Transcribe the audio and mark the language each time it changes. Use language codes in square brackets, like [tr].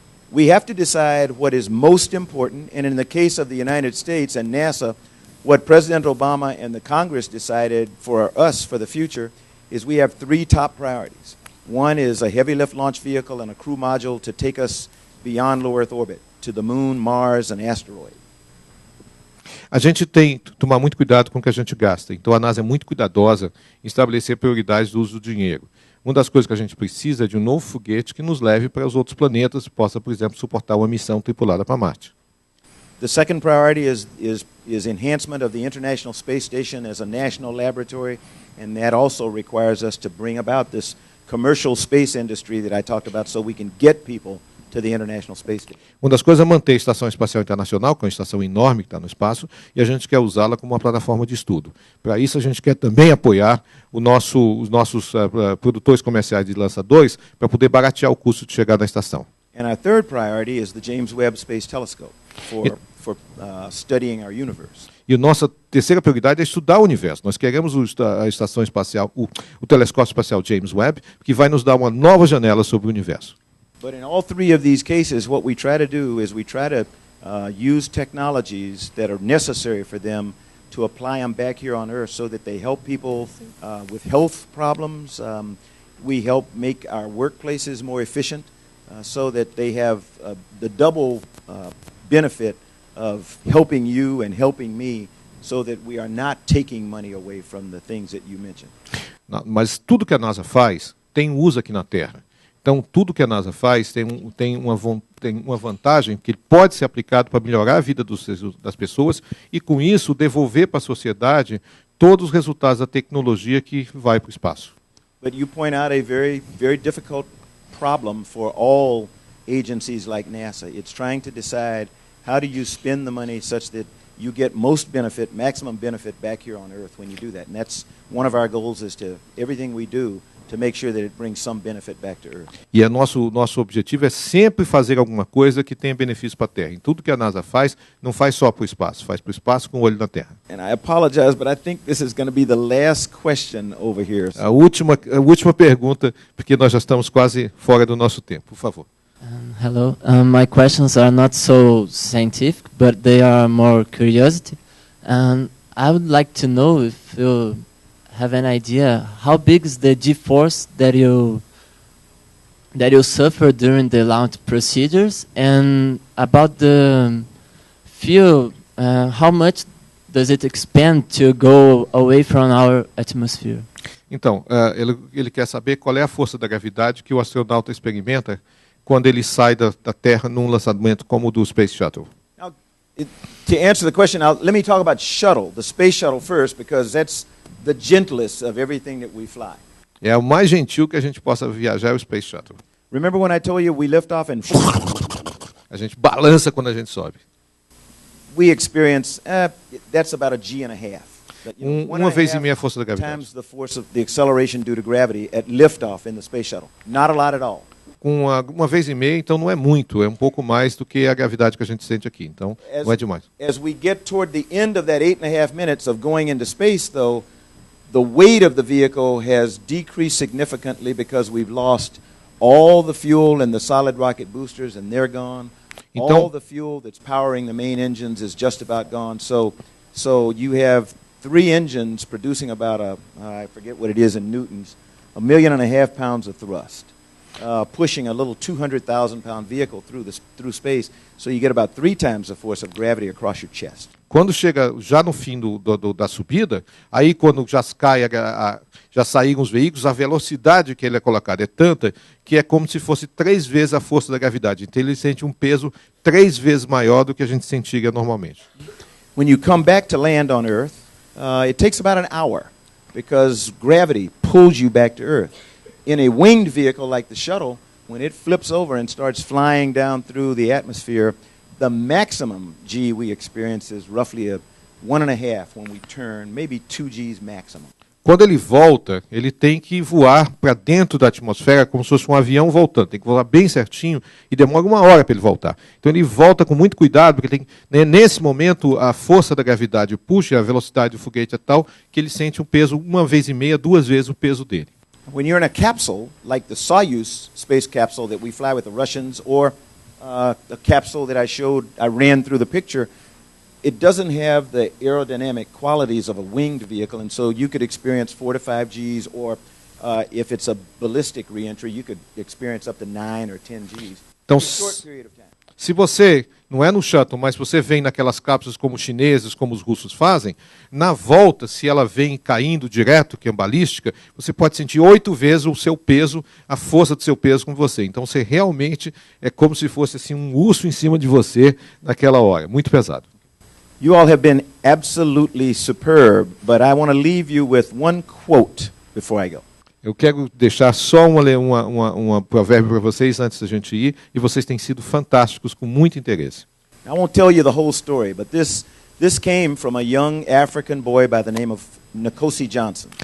[en] We have to decide what is most important, and in the case of the United States and NASA, what President Obama and the Congress decided for us for the future is we have 3 top priorities. One is a heavy lift launch vehicle and a crew module to take us beyond low Earth orbit, to the moon, Mars, and asteroid. [pt] A gente tem que tomar muito cuidado com o que a gente gasta. Então a NASA é muito cuidadosa em estabelecer prioridades do uso do dinheiro. Uma das coisas que a gente precisa é de um novo foguete que nos leve para os outros planetas e possa, por exemplo, suportar uma missão tripulada para Marte. [en] The second priority is enhancement of the International Space Station as a national laboratory, and that also requires us to bring about this commercial space industry that I talked about so we can get people to the International Space Station. [pt] Uma das coisas é manter a Estação Espacial Internacional, que é uma estação enorme que está no espaço, e a gente quer usá-la como uma plataforma de estudo. Para isso, a gente quer também apoiar os nossos produtores comerciais de lançadores para poder baratear o custo de chegar na estação. [en] And our third priority is the James Webb Space Telescope for studying our universe. [pt] E a nossa terceira prioridade é estudar o universo. Nós queremos a estação espacial, o telescópio espacial James Webb, que vai nos dar uma nova janela sobre o universo. [en] But in all 3 of these cases, what we try to do is we try to use technologies that are necessary for them to apply them back here on Earth so that they help people with health problems. We help make our workplaces more efficient so that they have the double benefit of helping you and helping me so that we are not taking money away from the things that you mentioned. [pt] Não, mas tudo que a NASA faz tem uso aqui na Terra. Então, tudo que a NASA faz tem uma vantagem que pode ser aplicado para melhorar a vida das pessoas e, com isso, devolver para a sociedade todos os resultados da tecnologia que vai para o espaço. [en] But you point out a very, very difficult problem for all agencies like NASA. It's trying to decide how do you spend the money such that you get most benefit, maximum benefit back here on Earth when you do that. And that's one of our goals is to everything we do to make sure that it brings some benefit back to Earth. [pt] E nosso objetivo é sempre fazer alguma coisa que tenha benefício para a Terra. Em tudo que a NASA faz, não faz só para o espaço, faz para o espaço com o olho na Terra. [en] And I apologize, but I think this is going to be the last question over here. [pt] A última pergunta, porque nós já estamos quase fora do nosso tempo. Por favor. [en] Hello. My questions are not so scientific, but they are more curiosity. And I would like to know if you have an idea how big is the G-force that you suffer during the launch procedures, and about the fuel, how much does it expand to go away from our atmosphere? [pt] Então, ele quer saber qual é a força da gravidade que o astronauta experimenta quando ele sai da Terra num lançamento como o do Space Shuttle. [en] Now, to answer the question, let me talk about shuttle, the Space Shuttle first, because that's the gentlest of everything that we fly. [pt] É o mais gentil que a gente possa viajar é o Space Shuttle. [en] Remember when I told you we lift off and [pt] a gente balança quando a gente sobe. [en] We experience that's about a G and a half. [pt] Uma vez e meia a força da gravidade. [en] Times the force of the acceleration due to gravity at liftoff in the Space Shuttle. Not a lot at all. [pt] Com uma vez e meia, então não é muito, é um pouco mais do que a gravidade que a gente sente aqui. Então, não é demais. [en] As we get toward the end of that 8.5 minutes of going into space, though, the weight of the vehicle has decreased significantly because we've lost all the fuel and the solid rocket boosters, and they're gone. All the fuel that's powering the main engines is just about gone. So you have 3 engines producing about I forget what it is in newtons, 1.5 million pounds of thrust. Pushing a little 200,000-pound vehicle through space, so you get about 3 times the force of gravity across your chest. [pt] Quando chega já no fim da subida, aí quando já saíram os veículos, a velocidade que ele é colocado é tanta que é como se fosse 3 vezes a força da gravidade. Então ele sente um peso 3 vezes maior do que a gente sentiria normalmente. [en] When you come back to land on Earth, it takes about an hour because gravity pulls you back to Earth. In a winged vehicle like the shuttle, when it flips over and starts flying down through the atmosphere, the maximum G we experience is roughly a 1.5 when we turn, maybe 2 Gs maximum. [pt] Quando ele volta, ele tem que voar para dentro da atmosfera como se fosse um avião voltando. Tem que voar bem certinho e demora 1 hora para ele voltar. Então ele volta com muito cuidado, porque tem, né, nesse momento a força da gravidade puxa, a velocidade do foguete é tal que ele sente um peso 1,5, 2 vezes o peso dele. [en] When you're in a capsule, like the Soyuz space capsule that we fly with the Russians, or a capsule that I ran through the picture, it doesn't have the aerodynamic qualities of a winged vehicle, and so you could experience 4 to 5 Gs, or if it's a ballistic reentry, you could experience up to 9 or 10 Gs. [pt] Então, [en] in a short period of time. [pt] Se você, não é no shuttle, mas você vem naquelas cápsulas como os chineses, como os russos fazem, na volta, se ela vem caindo direto, que é balística, você pode sentir 8 vezes o seu peso, a força do seu peso com você. Então você realmente é como se fosse assim, um urso em cima de você naquela hora. Muito pesado. [en] You all have been absolutely superb, but I want to leave you with one quote before I go. [pt] Eu quero deixar só uma provérbio para vocês antes da gente ir, e vocês têm sido fantásticos, com muito interesse. [en] I won't tell you the whole story, but this came from a young African boy by the name of Nkosi Johnson.